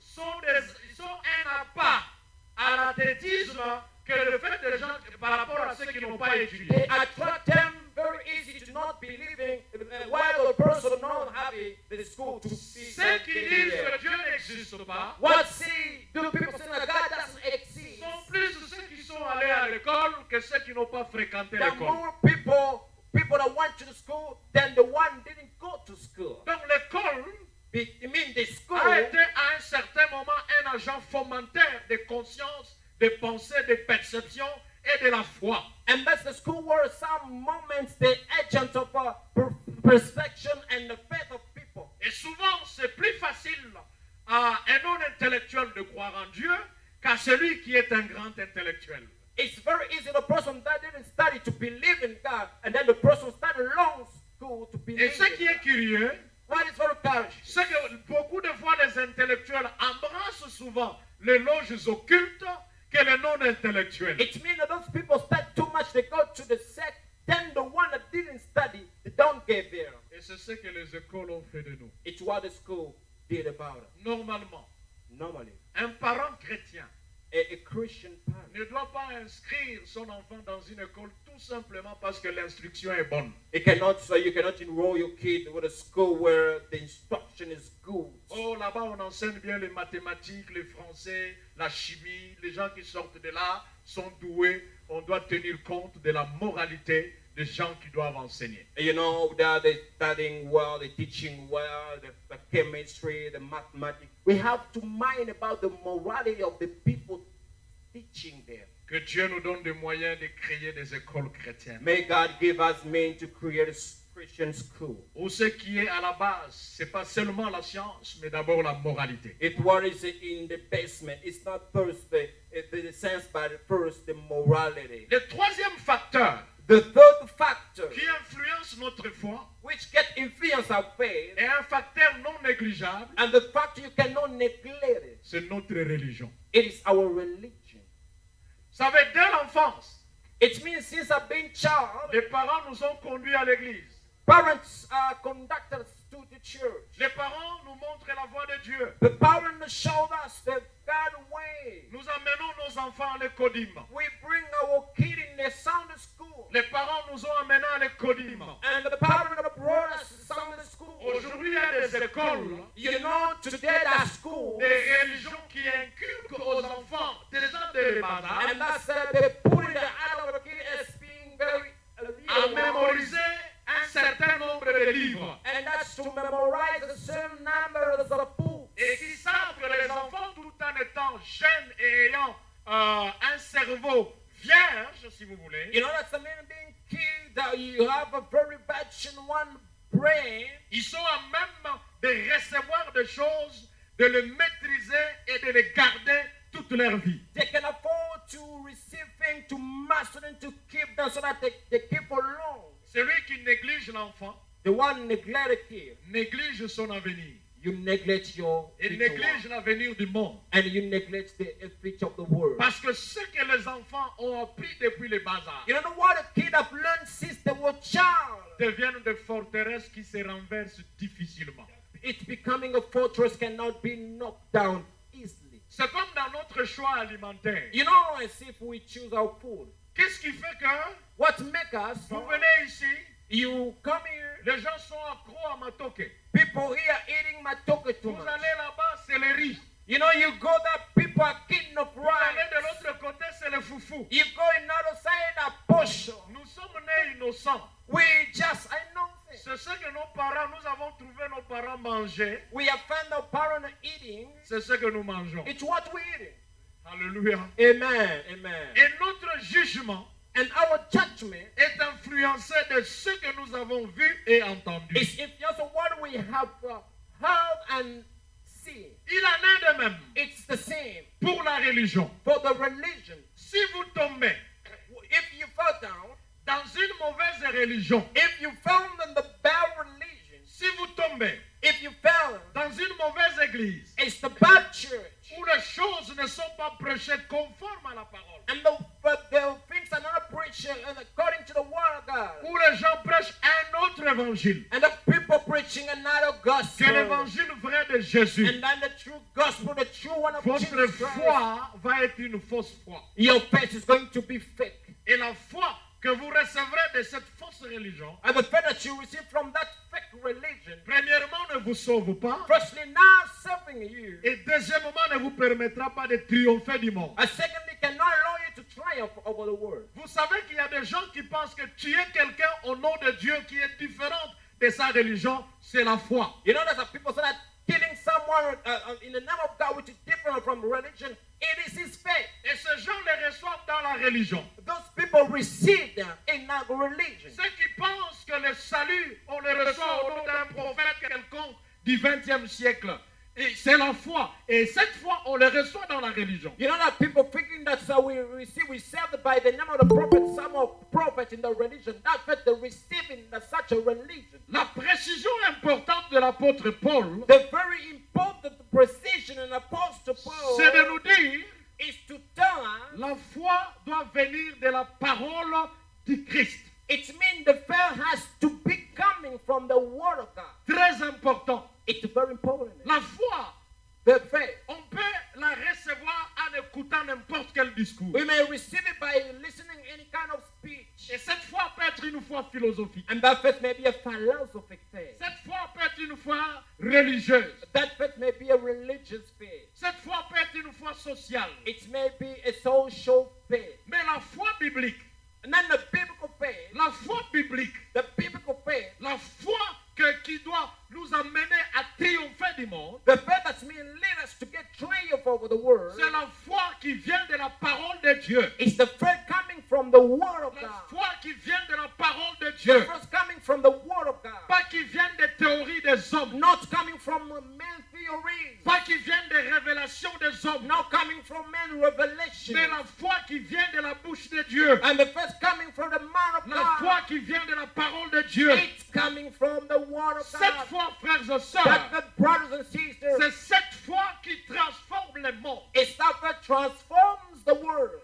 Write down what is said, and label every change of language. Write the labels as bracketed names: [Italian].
[French] sont un appât à l'athétisme que le fait des gens par rapport à ceux qui n'ont pas étudié. [English] they attract them very easy to not believing while the person not having the school to see [French] Ceux qui disent que Dieu n'existe pas [English] what see do people say that God doesn't exist. [French] sont plus ceux qui sont allés à l'école que ceux qui n'ont pas fréquenté [English] There are [French] l'école. [English] more people that went to the school than the one didn't go to school. [French] Donc l'école [English] I mean the school [French] a été à un certain moment un agent fomenteur de conscience, de pensée, de perception et de la foi. [English] and that's the school where some moments the agent of perception and the faith of people. [French] Et souvent, c'est plus facile à un non-intellectuel de croire en Dieu qu'à celui qui est un grand intellectuel. [English] It's very easy the person that didn't study to believe in God, and then the person started long school to believe [French] Et ce qui [English] in [French] est [English] God. [French] curieux, [English] What is very encouraging? [French] c'est que beaucoup de fois les intellectuels embrassent souvent les loges occultes que les non-intellectuels. [English] It means that those people study too much, they go to the sect, then the one that didn't study, they don't get there. [French] Et c'est ce que les écoles ont fait de nous. [English] It's what the school did about it. [French] Normalement, [English] Normally, [French] un parent chrétien [English] a Christian parent [French] ne doit pas inscrire son enfant dans une école tout simplement parce que l'instruction est bonne. [English] you cannot enroll your kid with a school where the instruction is good. [French] Oh, là-bas, on enseigne bien les mathématiques, le français, la chimie. Les gens qui sortent de là sont doués. On doit tenir compte de la moralité des gens qui doivent enseigner. [English] You know, they're studying well, they're teaching well, the chemistry, the mathematics. We have to mind about the morality of the people teaching there. [French] Que Dieu nous donne des moyens de créer des écoles chrétiennes. [English] May God give us means to create a Christian school. [French] Où ce qui est à la base, c'est pas seulement la science, mais d'abord la moralité. [English] What is in the basement? It's not first the sense, but first the morality. [French] Le troisième facteur [English] The third factor, [French] qui influence notre foi [English] which can influence our faith, [French] est un facteur non négligeable, [English] and the factor you cannot neglect it, [French] c'est notre religion. [English] it is our religion. [French] Ça veut dire dès l'enfance, [English] It means since I've been child, [French] les parents nous ont conduits à l'église. [English] parents conduct us to the church. [French] Les parents nous montrent la voie de Dieu. [English] The parents showed us the God way. [French] Nous amenons nos enfants à l'écodim. [English] We bring our kid in the Sunday school. [French] Les parents nous ont amenés à l'écodim. [English] And the parents brought us to Sunday school. [French] Aujourd'hui, il y a des écoles, [English] You know, today at school, [French] des religions qui inculquent aux enfants, déjà dès le bas âge, [English] and that's they put in the eye of the kid as being very [French] à mémoriser un certain nombre de livres. [English] and that's to memorize a certain number of books. [French] Et qui savent que les enfants, tout en étant jeunes et ayant un cerveau vierge, si vous voulez, [English] You know, that's the meaning being kid that you have a very bad one brain. [French] ils sont à même de recevoir des choses, de les maîtriser et de les garder toute leur vie. [English] They can afford to receive things, to master them, to keep them so that they keep for long. [French] Celui qui néglige l'enfant [English] The one neglect a kid, [French] néglige son avenir. [English] you neglect your [French] Et [English] future [French] néglige l'avenir du monde. [English] and you neglect the future of the world. [French] Parce que ce que les enfants ont appris depuis le bas âge [English] You don't know what a kid have learned since they were child. [French] deviennent des forteresses qui se renversent difficilement. [English] It's becoming a fortress cannot be knocked down easily. [French] C'est comme dans notre choix alimentaire. [English] You know, as if we choose our food. [French] Qu'est-ce qui fait que [English] What make us? [French] vous venez ici, [English] You come here, [French] les gens sont accros à matoke. [English] people here eating matoke too [French] Vous [English] much. [French] allez là-bas, c'est le riz. [English] You know, you go there, people are eating up [French] Vous allez de [English] rice. [French] l'autre côté, c'est le foufou. [English] You go another side, a bush. [French] Nous sommes nés innocents. [English] We just, I know things. [French] C'est ce que nos parents, nous avons trouvé nos parents manger. [English] We have found our parents eating. [French] C'est ce que nous mangeons. [English] It's what we eating. [French] Alléluia. [English] Amen, amen. [French] Et notre jugement [English] And our judgment [French] est influencé de ce que nous avons vu et entendu. [English] is influenced on what we have heard and seen. [French] Il en est de même [English] It's the same [French] pour la religion. [English] for the religion. [French] Si vous tombez [English] If you fall down, [French] dans une mauvaise religion, [English] if you found in the bad religion, [French] si vous tombez [English] if you fell, [French] dans une mauvaise église [English] it's the bad church. [French] où les choses ne sont pas prêchées conformes à la parole, [English] And the things are not preached according to the word of God. [French] où les gens prêchent un autre évangile [English] And the people preaching another [French] que [English] gospel. [French] l'évangile vrai de Jésus. [English] And then the true gospel, the true one of [French] Votre [English] Jesus Christ. [French] foi va être une fausse foi. [English] Your faith is going to be fake. [French] Et la foi que vous recevrez de cette fausse religion, [English] And the faith that you receive from that fake religion, [French] premièrement, ne vous sauve pas. [English] firstly, not serving you. [French] Et deuxièmement, ne vous permettra pas de triompher du monde. [English] And secondly, cannot allow you to triumph over the world. [French] Vous savez qu'il y a des gens qui pensent que tuer quelqu'un au nom de Dieu qui est différent de sa religion, c'est la foi. [English] You know, there's people say that killing someone in the name of God, which is different from religion, it is his faith. [French] Et ces gens les reçoivent dans la religion. [English] Those people receive them in that religion. [French] Ceux qui pensent que le salut, on le reçoit au nom d'un prophète quelconque du XXe siècle. Et c'est la foi. Et cette foi, on le reçoit dans la religion. [English] You know that people thinking that so we serve by the name of the prophet, some of prophets in the religion. That faith they're receiving such a religion. [French] La précision importante de l'apôtre Paul, [English] The very important precision in Apostle Paul [French] c'est de nous dire, [English] is to tell us [French] la foi doit venir de la parole du Christ. [English] it means the faith has to be coming from the word of God. [French] Très important. [English] It's very important. [French] La foi, [English] The faith. [French] on peut la recevoir en écoutant n'importe quel discours. [English] We may receive it by listening any kind of speech. [French] Et cette foi peut être une foi philosophique. [English] And that faith may be a philosophic faith. [French] Cette foi peut être une foi religieuse. [English] That faith may be a religious faith. [French] Cette foi peut être une foi sociale. [English] It may be a social faith. [French] Mais la foi biblique, [English] And then the biblical faith, [French] la foi biblique, [English] the biblical faith, [French] la foi qui doit nous amener à triompher du monde, [English] the faith that's mean lead us to get triumph over the world, [French] c'est la foi qui vient de la parole de Dieu. [English] is the faith coming from the word of [French] La [English] God. [French] foi qui vient de la parole de [English] The [French] Dieu. [English] faith coming from the word of God. [French] Pas qui vient des théories des hommes. [English] Not coming from man theories. [French] Pas qui vient des révélations des hommes. [English] Not coming from man revelation. [French] Mais la foi qui vient de la bouche de Dieu. [English] And the faith coming from the man of [French] La [English] God. [French] foi qui vient de la parole de Dieu. [English] It's coming from the word of [French] Cette [English] God. [French] foi, frères et [English] That [French] sœurs, [English] the brothers and sisters, [French] c'est cette foi qui transforme le monde. [English] it's that faith transforms the world.